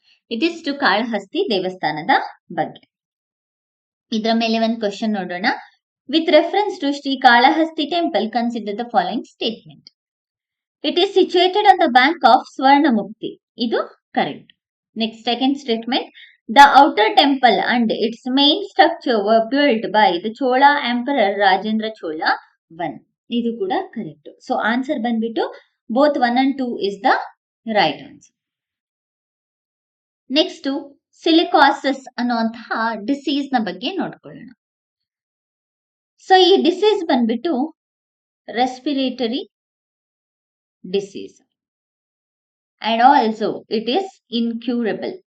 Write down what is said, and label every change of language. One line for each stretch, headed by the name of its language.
Kannada: ಇದಿಷ್ಟು ಕಾಳಹಸ್ತಿ ದೇವಸ್ಥಾನದ ಬಗ್ಗೆ. ಇದರ ಮೇಲೆ ಒಂದು ಕ್ವಶನ್ ನೋಡೋಣ.
English: With reference to Shri Kalahasti temple consider the following statement. It is situated on the bank of Swarnamukhi.
Kannada: ಇದು correct.
English: Next second statement. The outer temple and its main structure were built by the Chola Emperor Rajendra Chola I.
Kannada: ಇದು ಕೂಡ correct.
English: so answer
Kannada: ಬಂದ್ಬಿಟ್ಟು
English: both 1 and 2 is the right answer.
Kannada: Next silicosis ಅನ್ನುವಂತಹ disease ನ ಬಗ್ಗೆ ನೋಡ್ಕೊಳ್ಳೋಣ.
English: so
Kannada: ಈ
English: disease
Kannada: ಬಂದ್ಬಿಟ್ಟು
English: Respiratory disease and also it is incurable.